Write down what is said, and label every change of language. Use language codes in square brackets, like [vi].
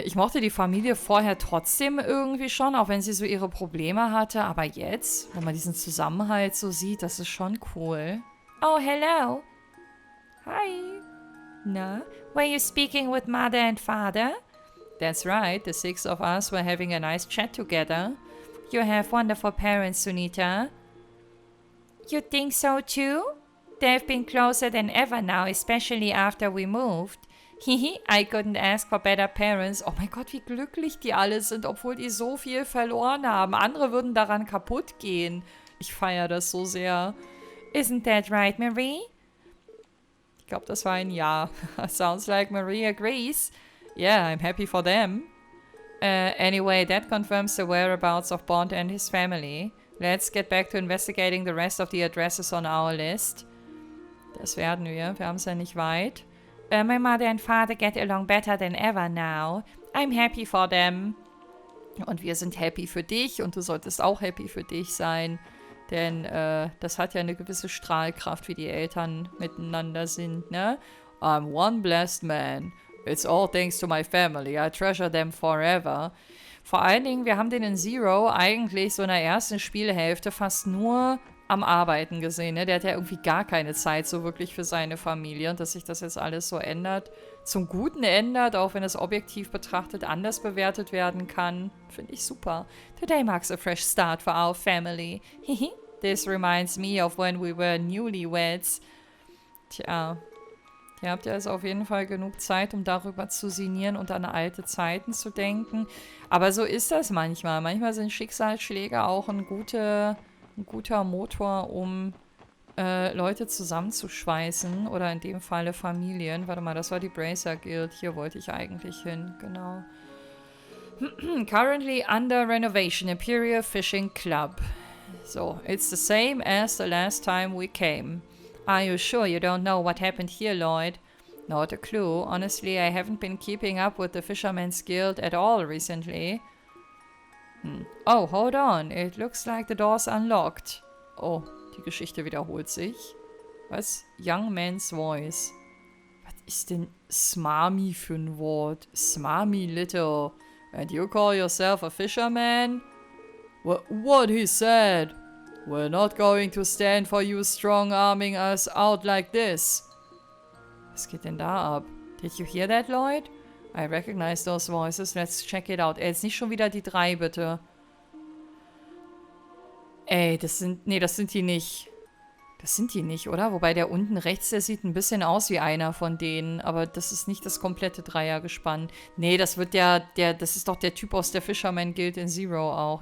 [de] Ich mochte die Familie vorher trotzdem irgendwie schon, auch wenn sie so ihre Probleme hatte. Aber jetzt, wenn man diesen Zusammenhalt so sieht, das ist schon cool. [en] Oh, hello. Hi. Na, were you speaking with mother and father? That's right. The 6 of us were having a nice chat together. You have wonderful parents, Sunita. You think so too? They've been closer than ever now, especially after we moved. Hihi, I couldn't ask for better parents. [de] Oh mein Gott, wie glücklich die alle sind, obwohl die so viel verloren haben. Andere würden daran kaputt gehen. Ich feiere das so sehr. [en] Isn't that right, Marie? [de] Ich glaube, das war ein Ja. [en] Sounds like Marie agrees. Yeah, I'm happy for them. Anyway, that confirms the whereabouts of Bond and his family. Let's get back to investigating the rest of the addresses on our list. [de] Das werden wir. Wir haben es ja nicht weit. [en] My mother and father get along better than ever now. I'm happy for them. [de] Und wir sind happy für dich und du solltest auch happy für dich sein. Denn das hat ja eine gewisse Strahlkraft, wie die Eltern miteinander sind, ne? [en] I'm one blessed man. It's all thanks to my family. I treasure them forever. [de] Vor allen Dingen, wir haben den in Zero eigentlich so in der ersten Spielhälfte fast nur am Arbeiten gesehen, ne? Der hat ja irgendwie gar keine Zeit so wirklich für seine Familie. Und dass sich das jetzt alles so ändert, zum Guten ändert, auch wenn es objektiv betrachtet anders bewertet werden kann, finde ich super. [en] Today marks a fresh start for our family. This reminds me of when we were newlyweds. [de] Tja, ihr habt ja also auf jeden Fall genug Zeit, um darüber zu sinnieren und an alte Zeiten zu denken. Aber so ist das manchmal. Manchmal sind Schicksalsschläge auch ein guter Motor, um Leute zusammenzuschweißen. Oder in dem Falle Familien. Warte mal, das war die Bracer Guild. Hier wollte ich eigentlich hin. Genau. [en] Currently under renovation, Imperial Fishing Club. So, it's the same as the last time we came. Are you sure you don't know what happened here, Lloyd? Not a clue. Honestly, I haven't been keeping up with the Fisherman's Guild at all recently. Oh, hold on. It looks like the door's unlocked. [de] Oh, die Geschichte wiederholt sich. Was? [en] Young man's voice. [de] Was ist denn Smarmy für ein Wort? [en] Smarmy little. And you call yourself a fisherman? What he said? We're not going to stand for you strong-arming us out like this. [de] Was geht denn da ab? [en] Did you hear that, Lloyd? I recognize those voices. Let's check it out. [de] Jetzt nicht schon wieder die 3, bitte. Ey, das sind die nicht. Das sind die nicht, oder? Wobei der unten rechts, der sieht ein bisschen aus wie einer von denen. Aber das ist nicht das komplette Dreiergespann. Nee, das wird das ist doch der Typ aus der Fisherman Guild in Zero auch.